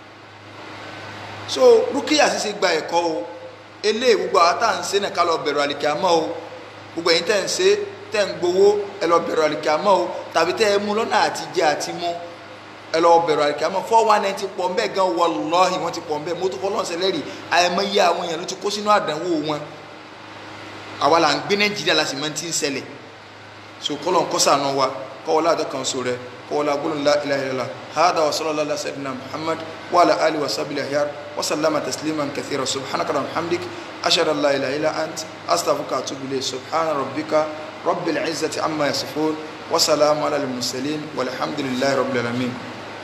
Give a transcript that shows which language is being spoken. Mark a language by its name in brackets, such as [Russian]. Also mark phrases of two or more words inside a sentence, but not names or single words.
[Yoruba] so rúkìyà ṣíṣe gba ẹ̀kọ́ o eléyìí gbogbo àwọn tá à ń ṣe náà ká lọ bẹ̀rù àlìkíámọ̀ o gbogbo ẹ̀yin tẹ́ ń ṣe tẹ́ ń gbowó ẹ lọ bẹ̀rù àlìkíámọ̀ o tàbí tẹ́ ẹ mú lọ́nà àti jẹ àti mú ẹ lọ bẹ̀rù àlìkíámọ̀ 419 ti pọ̀ mbẹ́ gan wallahi wọ́n ti pọ̀ mbẹ́ mọ́tò fọlọ́ọ̀sẹ̀ lẹ́rìí àìmọye àwọn èèyàn ló ti kó sínú àdánwò wọn àwa là ń gbé Nàìjíríà la sì máa ti ń ṣẹlẹ̀ so kọ́lọ̀ ń kọ́sà náà wa kọ́wọ́lá àdọ́kan so rẹ kọ́wọ́lá gbólóhùn [Arabic] لا إله إلا الله وحده وصلى الله على سيدنا محمد وعلى آله وصحبه الأخيار وسلم تسليما كثيرا سبحانك وبحمدك أشهد أن لا إله إلا أنت أستغفرك وأتوب إليك سبحان ربك رب العزة عما يصفون وسلام على المرسلين والحمد لله رب العالمين.